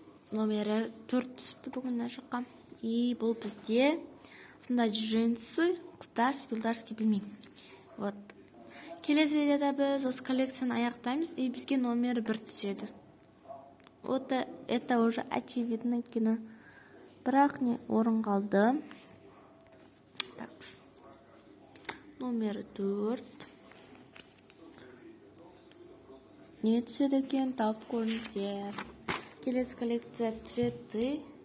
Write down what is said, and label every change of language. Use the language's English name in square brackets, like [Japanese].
[Kazakh] Номері 4 түсіпті бүгін ашыққа. И бұл бізде осындай джинсы, қыздар, юлдарский білмеймін. [Russian] Вот. [Kazakh] Келесі видеода біз осы коллекцияны аяқтаймыз, и бізге номері 1 түседі. [Russian] Вот это уже очевидно кино. [Kazakh] Бірақ не орын қалды. [Russian] Так. [Kazakh] Номер 4. Не түседі екен, тауып көріңіздер. Келесі коллекция цветы.